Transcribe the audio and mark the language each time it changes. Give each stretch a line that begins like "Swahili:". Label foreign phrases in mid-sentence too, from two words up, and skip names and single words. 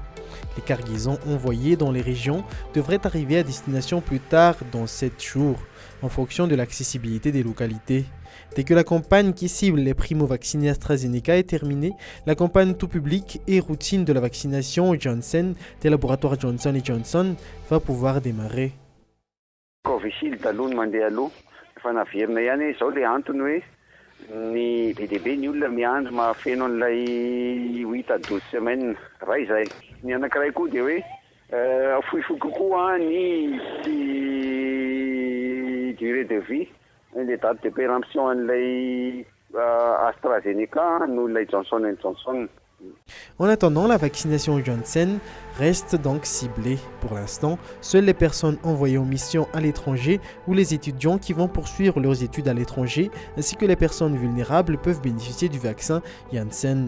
French: Les cargaisons envoyées dans les régions devraient arriver à destination plus tard dans 7 jours, en fonction de l'accessibilité des localités. Dès que la campagne qui cible les primo-vaccinés AstraZeneca est terminée, la campagne tout public et routine de la vaccination Janssen des laboratoires Johnson & Johnson va pouvoir démarrer.
Malagasy: Covishield aloha no mandeha aloha efa naverina ihany izao le antony hoe ny be dia be ny olona miandry mahafeno an'ilay
French: 8 à 12 semaines
Malagasy: raha izay. Ny anankiray koa dia hoe fohifohy kokoa ny
French: durée de vie, les dates de péremption
Malagasy: an'ilay AstraZeneca noho ilay Johnson & Johnson.
French: En attendant, la vaccination Janssen reste donc ciblée. Pour l'instant, seules les personnes envoyées en mission à l'étranger ou les étudiants qui vont poursuivre leurs études à l'étranger, ainsi que les personnes vulnérables peuvent bénéficier du vaccin Janssen.